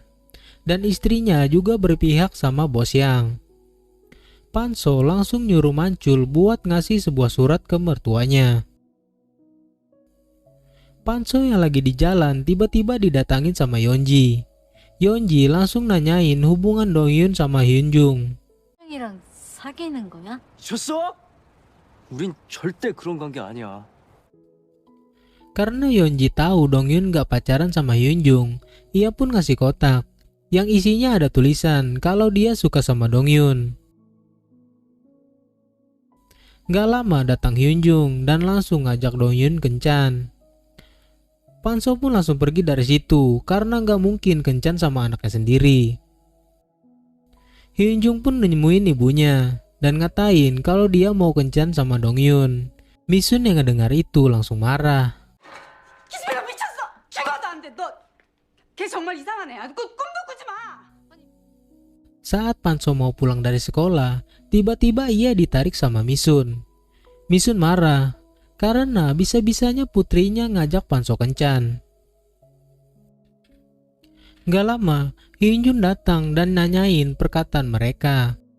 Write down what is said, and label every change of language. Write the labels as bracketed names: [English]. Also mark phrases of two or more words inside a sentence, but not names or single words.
[Indonesian] Dan istrinya juga berpihak sama bos Yang. Panso langsung nyuruh Mancul buat ngasih sebuah surat ke mertuanya. Panso yang lagi di jalan tiba-tiba didatangin sama Yeonji. Yeonji langsung nanyain hubungan Dongyun sama Hyunjung. [Korean] 형이랑 사귀는 거야? 졌어? 우린 절대 그런 관계 아니야. [Indonesian] Karena Yeonji tahu Dongyun gak pacaran sama Hyunjung, ia pun ngasih kotak yang isinya ada tulisan kalau dia suka sama Dongyun. Gak lama datang Hyunjung dan langsung ngajak Dongyun kencan. Panso pun langsung pergi dari situ karena gak mungkin kencan sama anaknya sendiri. Hyunjung pun nemuin ibunya dan ngatain kalau dia mau kencan sama Dongyun. Misun yang ngedengar itu langsung marah. [Korean] 기집애가 미쳤어. 죽어도 안 돼. 걔 정말 이상하네. 꿈도 꾸지 마. [Indonesian] Saat Panso mau pulang dari sekolah, tiba-tiba ia ditarik sama Misun. Misun marah karena bisa-bisanya putrinya ngajak Panso kencan. Gak lama, Hyunjung datang dan nanyain perkataan mereka.